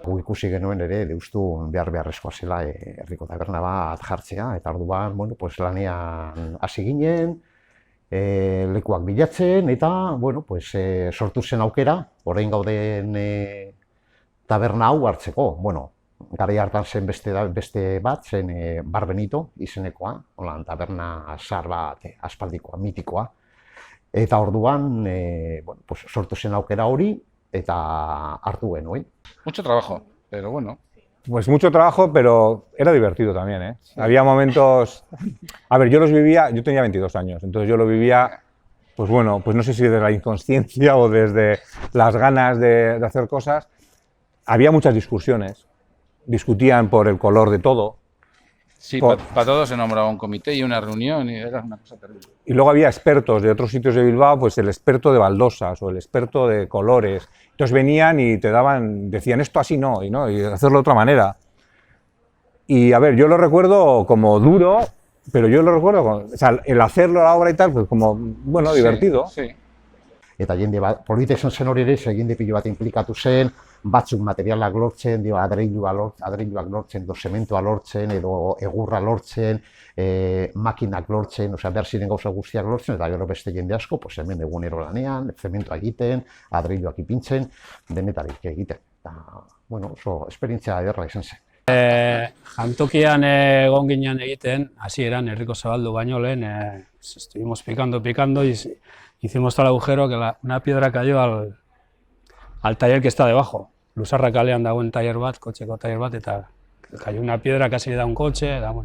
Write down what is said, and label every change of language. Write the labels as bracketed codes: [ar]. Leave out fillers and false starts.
[eu] Gu ikusi genuen ere, Deustu beharrezkoa zela herriko taberna bat jartzea, eta orduan, lanean hasi ginen, lekuak bilatzen, eta, sortu zen aukera, orain gauden taberna hau hartzeko. Garai hartan zen beste bat, zen Bar Benito izenekoa, taberna zahar bat, aspaldikoa, mitikoa. Eta orduan, sortu zen aukera hori, eta hartu genuen. [es] Mucho trabajo, pero bueno. Pues mucho trabajo, pero era divertido también, ¿eh? Sí. Había momentos... A ver, yo los vivía, yo tenía 22 años, entonces yo lo vivía, pues no sé si desde la inconsciencia o desde las ganas de hacer cosas. Había muchas discusiones, discutían por el color de todo. Sí, para todo se nombraba un comité y una reunión y era una cosa terrible. Y luego había expertos de otros sitios de Bilbao, pues el experto de baldosas o el experto de colores. Entonces venían y decían esto así no, y hacerlo de otra manera. Y a ver, yo lo recuerdo como duro, pero yo lo recuerdo, el hacerlo a la obra y tal, pues como, divertido. Sí. [eu] Eta jende bat, polita izan zen hori ere, jende pilo bat inplikatu zen, batzuk materialak lortzen, adreiluak lortzen, zementoa lortzen, edo egurra lortzen, makinak lortzen, behar ziren gauza guztiak lortzen, eta gero beste jende asko, hemen egunero lanean, zementoa egiten, adreiluak ipintzen, denetarik egiten. Oso esperientzia ederra izan zen. Jantokian egon ginen egiten, hasieran herriko zabaldu baino lehen, [es] estuvimos picando y hicimos tal agujero que una piedra cayó al taller que está debajo. [eu] Luzarra kalean dagoen taller bat, kotxeko taller bat, eta [es] cayó una piedra, casi le da un coche,